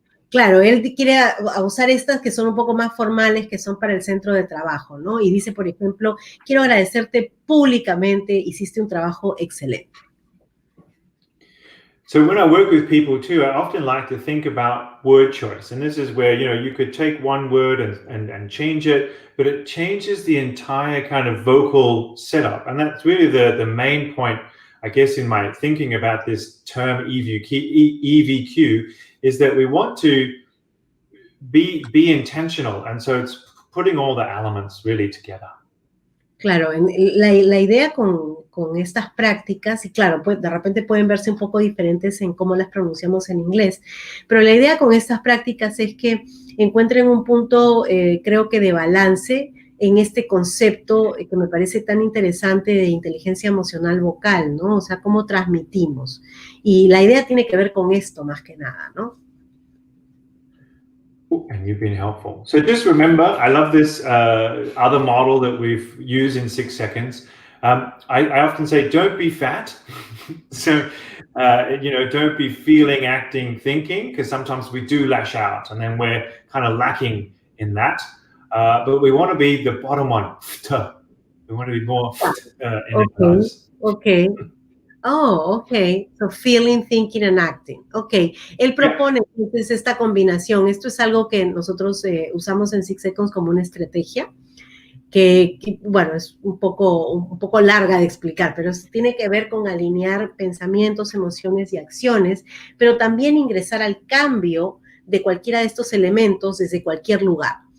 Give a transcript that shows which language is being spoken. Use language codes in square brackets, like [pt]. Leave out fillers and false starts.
[es] Claro, él quiere usar estas que son un poco más formales, que son para el centro de trabajo, ¿no? Y dice, por ejemplo, quiero agradecerte públicamente, hiciste un trabajo excelente. [en] So when I work with people too, I often like to think about word choice. And this is where, you could take one word and change it, but it changes the entire kind of vocal setup. And that's really the main point, I guess, in my thinking about this term EVQ, is that we want to be intentional. And so it's putting all the elements really together. [es] Claro, la idea con estas prácticas, y claro, pues de repente pueden verse un poco diferentes en cómo las pronunciamos en inglés, pero la idea con estas prácticas es que encuentren un punto, creo que de balance en este concepto que me parece tan interesante de inteligencia emocional vocal, ¿no? O sea, cómo transmitimos. Y la idea tiene que ver con esto más que nada, ¿no? [en] And you've been helpful. So just remember, I love this other model that we've used in 6 seconds. I often say, don't be fat. So, don't be feeling, acting, thinking, because sometimes we do lash out and then we're kind of lacking in that. But we want to be the bottom one. We want to be more energized. Okay. Oh, ok. So feeling, thinking and acting. Ok. [es] Él propone entonces esta combinación. Esto es algo que nosotros usamos en 6 Seconds como una estrategia que, bueno, es un poco larga de explicar, pero tiene que ver con alinear pensamientos, emociones y acciones, pero también ingresar al cambio de cualquiera de estos elementos desde cualquier lugar.